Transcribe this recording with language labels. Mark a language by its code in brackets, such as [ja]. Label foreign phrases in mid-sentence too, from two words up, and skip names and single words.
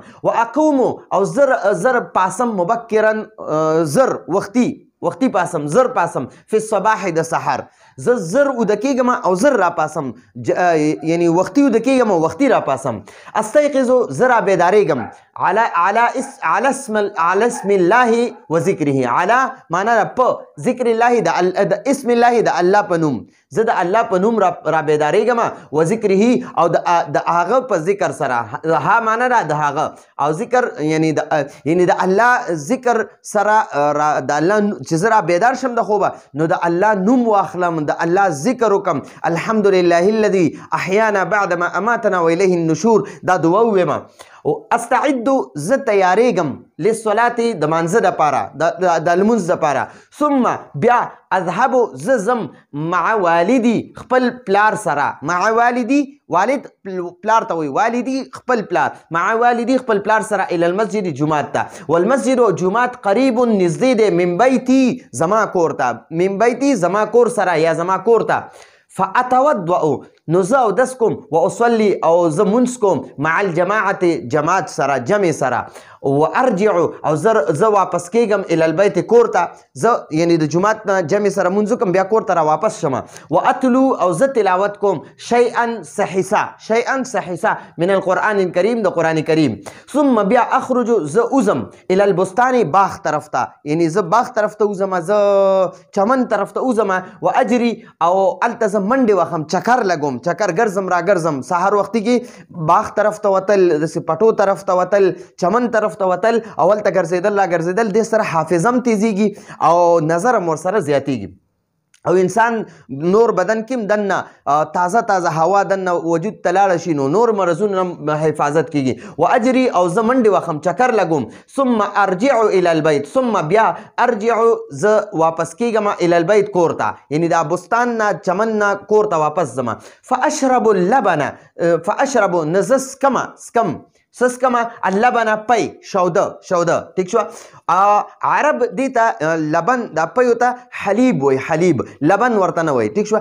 [ps] و اقومو او زر پاسم مبکرا زر وختي پاسم، زر پاسم [ar] فی الصباح [ps] د سحر، زه زر اوده کېږم او زر را پاسم، یعنی وختي اوده کېږم او وختي را پاسم. استيقظو زه را بیدارېږم [ar] على اسم الله و ذکره، [ps] على معنا په ذکر الله د [ar] اسم الله [ps] د الله په نوم، زه د الله په نوم را بیدارېږم، و ذکره او د هغه په ذکر سره، ها معنا دا د هغه او ذکر یعنی د الله ذکر سره، د الله چې زه را بیدار شم د خوبه نو د الله نوم واخلم، د الله ذکر وکم. [ar] الحمدلله الذي احیانا بعد ما اماتنا و الیه النشور، [ps] دا دعا وویمه. استعد زه تیاریږم [ar] للصلاة [ps] د مانځه دپاره، د لمونځ دپاره. ثم بیا اذهب زه ځم [ar] مع والدي [ps] خپل پلار سره، [ar] مع والدي [ps] والد پلار ته وایي، والدي خپل پلار، [ar] مع والدي [ps] خپل پلار سره [ar] الى المسجد [ps] جماعت ته. والمسجد جماعت قریب نږدې دی [ar] من بیتي [ps] زما کور ته، [ar] من بیتي [ps] زما کور سره یا زما کور ته. فاتوضأ نو زه اودس کوم، [ar] و اصلي [ps] او زه مونځ کوم [ar] مع الجماعت [ps] جماعت سره، جمع سره. [ar] و ارجع [ps] او زه واپس کېږم [ar] الى البیت [ps] کور ته، زه یعنی د جماعت نه جمع سره مونځ وکم بیا کور ته را واپس شم. [ar] و اتلو [ps] او زه تلاوت کوم [ar] شیئا سحیسا من القرآن الکریم [ps] د قرآن کریم. ثم بیا اخرج زه اوزم [ar] الى البستان [ps] باغ طرف ته، یعنی زه باغ طرف ته اوزم، زه چمن طرف ته اوزم. [ar] و اجري [ps] او الته زه منډې وهم، چکر لګوم، چکر ګرځم را ګرځم. سهار وختي کې باغ طرف ته وتل، داسې پټو طرف ته وتل، چمن طرف ته وتل، اول ته ګرځېدل را ګرځېدل، دې سره حافظه هم تیزیږي او نظر هم ورسره زیاتیږي او انسان نور بدن کې هم دننه تازه هوا دننه وجود ته لاړه شي نو نور مرضونو نه حفاظت کیږي. [ar] و اجري [ps] او زه منډې وهم، چکر لګوم. [ar] ثم ارجع الى البيت، [ps] ثم بیا ارجع زه واپس کېږم [ar] الى البيت [ps] کور ته، یعنی دا بستان نه چمن نه کور ته واپس ځم. [ar] فاشرب اللبن، [ps] فاشرب نه زه سسکم اللبن پی، شوده ٹھیک شو. عرب دیتا لبن دا پیو تا حلیب وی، حلیب لبن ورته نه وی ٹھیک شو.